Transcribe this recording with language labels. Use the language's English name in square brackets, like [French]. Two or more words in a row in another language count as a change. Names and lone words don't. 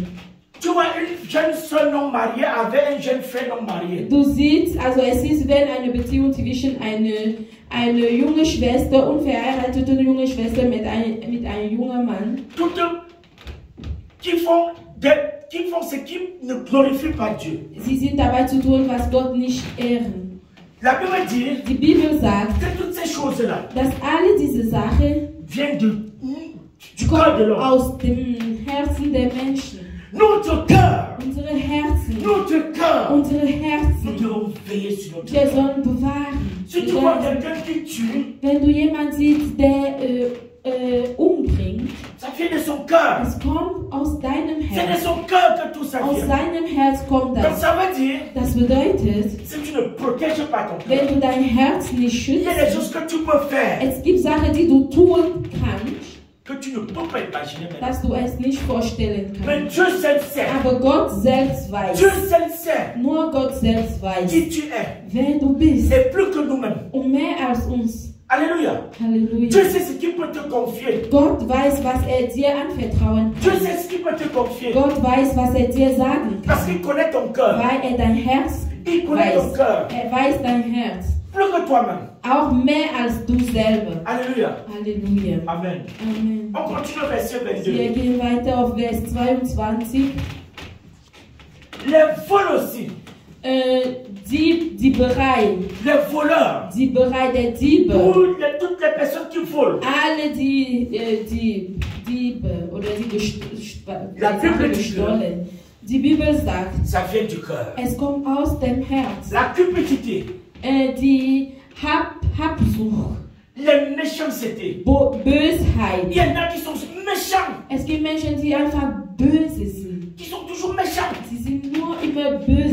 [French] Tu vois une jeune soeur non mariée avec un jeune frère non marié. [German] Du siehst, also es ist, wenn eine Beziehung zwischen eine junge Schwester, unverheiratete junge Schwester mit einem jungen Mann, [French] Toutes qui font ce qui ne glorifie pas Dieu. [German] sie sind dabei zu tun, was Gott nicht ehren. [French] La Bible dit [German] Die Bibel sagt, [French] que toutes ces choses-là [German] dass alle diese Sachen [French] viennent du cœur de [German] kommen [French] l'homme. [German] aus dem Herzen der Menschen. [French] Notre cœur, [German] Unsere Herzen, [French] notre cœur, [German] unsere [French] nous [German] Herzen, [French] devons veiller sur notre [German] wir [French] cœur. [German] sollen bewahren. [French] Si tu vois quelqu'un qui tue, [German] Wenn du jemanden siehst, der umbringt, [French] ça vient de son cœur. [German] es kommt aus deinem [French] C'est de [German] Herz. [French] son cœur que tout ça [German] Aus [French] vient. [German] seinem Herz kommt [French] Donc [German] das. [French] ça veut dire, [German] Das bedeutet, [French] si tu ne protèges pas ton [German] wenn [French] cœur, [German] du dein Herz nicht [French] il y a des [German] schützt, [French] choses que tu peux faire [German] es gibt Sachen, die du tun kannst, [French] que tu ne peux pas imaginer maintenant. [German] dass du es nicht vorstellen [French] Mais [German] kannst. [French] Dieu seul sait. [German] Aber Gott selbst weiß. [French] Dieu seul sait [German] Nur Gott selbst weiß, [French] qui tu es. [German] wer du bist. [French] Et plus que nous-mêmes. [German] Und mehr als uns. [French] Alléluia. [German] Halleluja. [French] Dieu sait ce qu'il peut te confier. [German] Gott weiß, was dir anvertrauen [French] Dieu [German] kann. [French] sait ce qu'il peut te confier. [German] Gott weiß, was dir sagen [French] Parce [German] kann. [French] qu'il connaît ton cœur. [German] Weil dein Herz [French] Il connaît ton [German] weiß. [French] cœur. [German] Weiß dein Herz. [French] Plus que toi-même. [German] Auch mehr als du selber. [French] Alléluia. [German] Halleluja. [French] Amen. [German] Amen. [French] On continue au verset [German] Wir [French] 22. [German] gehen weiter auf Vers 22. [French] Les vols aussi. [German] Dieberei. [French] Les voleurs. [German] Dieberei der Diebe. [French] Toutes les personnes qui volent. [German] Alle die Diebe oder die [French] La Bible dit [German] gestohlen. Die Bibel sagt, [French] ça vient du cœur. [German] es kommt aus dem Herz. [French] La cupidité. [German] Die Habsucht. [French] Les méchancetés. [German] Bösheit. [French] Il y en a qui sont méchants. [German] Es gibt Menschen, die einfach böse sind. [French] Qui sont toujours méchants. [German] Sie sind nur immer böse.